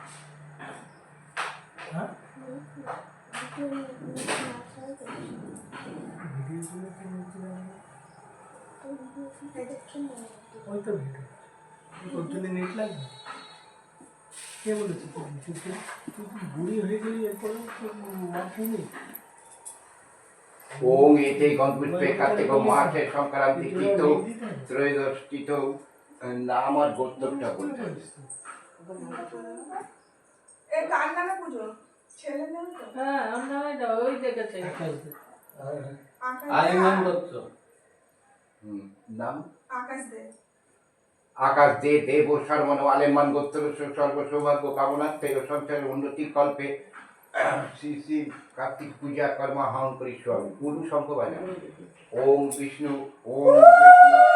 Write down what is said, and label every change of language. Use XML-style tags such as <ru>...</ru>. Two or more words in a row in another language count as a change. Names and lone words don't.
<bn>হ্যাঁ ওই তো ভিডিও তোর জন্য নেট লাগবে কে বলেছে তুই বুড়ি হয়ে গেলি এরপরে মাঠে নেই</bn> <sa>ओम एते गणपुष्पे कार्तिक मासे संक्रांति तिथौ त्रयोदशीतौ</sa> <bn>না আমার গোত্রটা বলতে এ কার নামে পুজো ছেলের নামে তো হ্যাঁ ওর নামে দাও ওই দেখেছে আকাশ আলিমান দত্ত নাম আকাশ দে</bn> <sa>আকাশ দে দেব সর্বন আলেমান গোত্র সর্ব সৌভাগ্য কামনার্থে</sa> <bn>ও সংসারের উন্নতি</bn> <sa>কল্পে শ্রী শ্রী কার্তিক পূজা কর্মা হং করি স্বামী গুরু সম্ভবায় ওম বিষ্ণু ওম বিষ্ণু</sa>